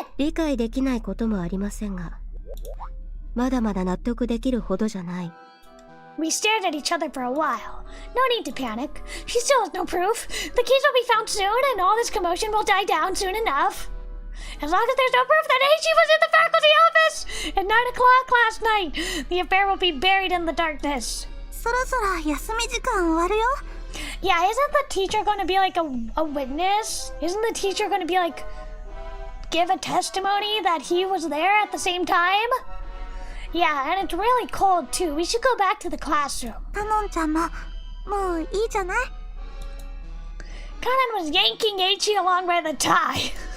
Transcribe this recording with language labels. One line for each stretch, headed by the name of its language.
Japanese: 理解できないこともありませんが、まだまだ納得できるほどじゃない。
English: We stared at each other for a while. No need to panic. She still has no proof. The keys will be found soon, and all this commotion will die down soon enough. As long as there's no proof that she was in the faculty office at 9 o'clock last night, the affair will be buried in the darkness.
Japanese: そろそろ休み時間終わるよ。
English: Yeah, isn't the teacher going to be like a witness? Isn't the teacher going to be like, give a testimony that he was there at the same time? Yeah, and it's really cold too. We should go back to the classroom.
Japanese: タノンちゃんももういいじゃない。
English: Kanan was yanking Eiichi along by the tie.